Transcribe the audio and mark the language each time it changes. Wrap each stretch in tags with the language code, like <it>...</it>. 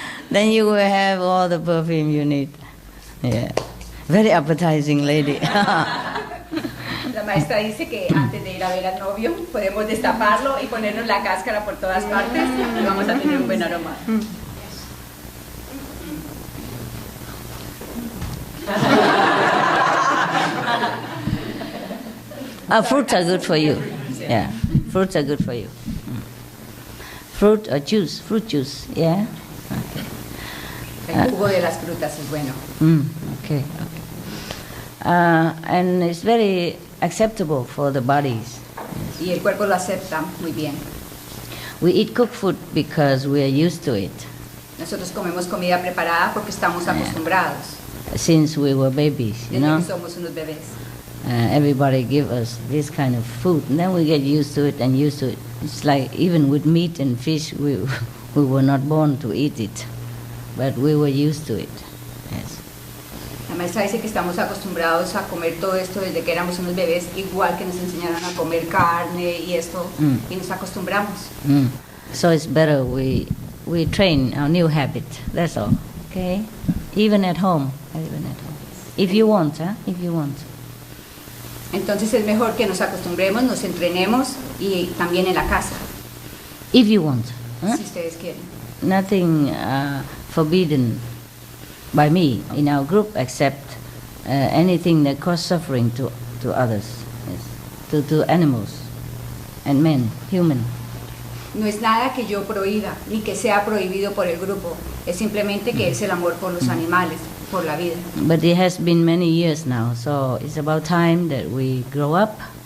<en>Then you will have all the perfume you need. Yeah, very appetizing lady.</en> <es>La maestra dice que antes de ir a ver al novio podemos destaparlo y ponernos la cáscara por todas partes y vamos a tener un buen aroma.</es> <en>Fruits are good for you. Yeah, fruits are good for you. Fruit or juice, fruit juice. Yeah.</en> <es>El jugo de las frutas es bueno.</es> <en>Okay. And it's very acceptable for the bodies.</en> <es>Y el cuerpo lo acepta muy bien.</es> <en>We eat cooked food because we are used to it</en> <es>Nosotros comemos comida preparada porque estamos acostumbrados.</es> <en>since we were babies, you know.</en> <es>que somos unos bebés.</es> <en>Everybody give us this kind of food, and then we get used to it and used to it. It's like even with meat and fish, we were not born to eat it, but we were used to it. Yes.</en> <es>La maestra dice que estamos acostumbrados a comer todo esto desde que éramos unos bebés, igual que nos enseñaron a comer carne y esto, y nos acostumbramos.</es> <en>So it's better we train our new habit. That's all. Okay. Even at home. If you want, If you want.</en> <es>Entonces es mejor que nos acostumbremos, nos entrenemos y también en la casa,</es> <en>If you want.</en> <es>si ustedes quieren.</es> <en>Nothing forbidden by me in our group except anything that causes suffering to others, yes. to animals and men, human.</en> <es>No es nada que yo prohíba, ni que sea prohibido por el grupo, es simplemente que es el amor por los animales, por la vida.</es> <en>But it has been many years now, so it's about time that we grow up.</en>